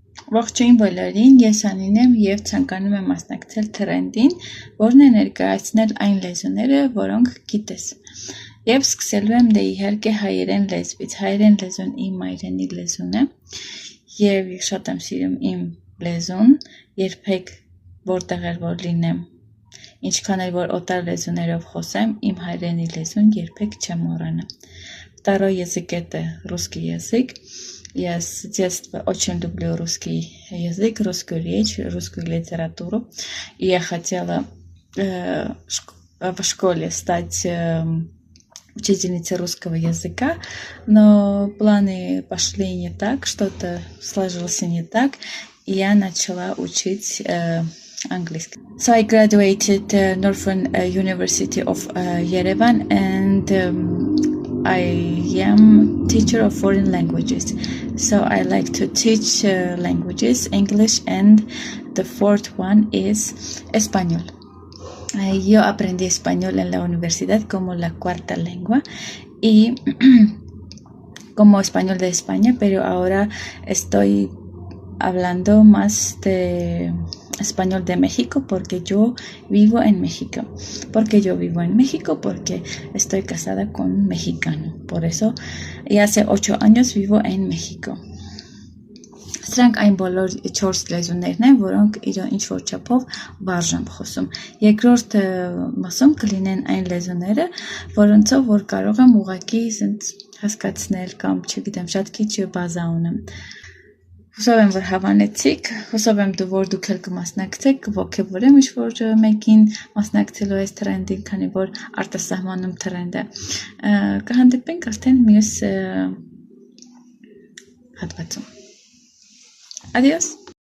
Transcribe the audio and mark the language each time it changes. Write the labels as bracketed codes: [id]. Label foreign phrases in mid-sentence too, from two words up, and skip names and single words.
[hy] Ողջույն բոլորին, ես Անին եմ և ցանկանում եմ մասնակցել թրենդին, որն է ներկայացնել այն լեզուները, որոնք գիտես։ Եվ սկսելու եմ դե իհարկե հայերեն լեզվից։ Հայերեն լեզուն իմ մայրենի լեզուն է և շատ եմ սիրում իմ լեզուն, երբեք որտեղ էլ որ լինեմ, ինչքան էլ որ օտար լեզուներով խոսեմ, իմ հայրենի лезун երբեք չեմ մոռանա։ [ru] Второй язык это русский язык. Я с детства очень люблю русский язык, русскую речь, русскую литературу. И я хотела в школе стать учительницей русского языка, но планы пошли не так, что-то сложилось не так, и я начала учить английский. [en] So I graduated Northern University of Yerevan, and I am teacher of foreign languages. So I like to teach languages, English, and the fourth one is español. [es] Yo aprendí español en la universidad como la cuarta lengua y como español de España, pero ahora estoy hablando más de español de México porque yo vivo en México. Porque yo vivo en México porque estoy casada con un mexicano. Por eso, y hace 8 años vivo en México. [hy] Սրանք այն բոլոր 4 լեզուներն են, որոնք ինչ որ չափով բարձր եմ խոսում։ Երկրորդ մասում կլինեն այն լեզուները, որոնցով որ կարող եմ ուղղակի հասկացնել կամ չգիտեմ, շատ քիչ բազա ունեմ։ Հուսով եմ, որ հավանեցիք, հուսով եմ, որ դուք էլ կմասնակցեք, կողքեվորեմ ինչ-որ մեկին մասնակցելու այս թրենդին, քանի որ արտասահմանում թրենդ է։ Կհանդիպենք արդեն մյուս հատվածում։ Adiós.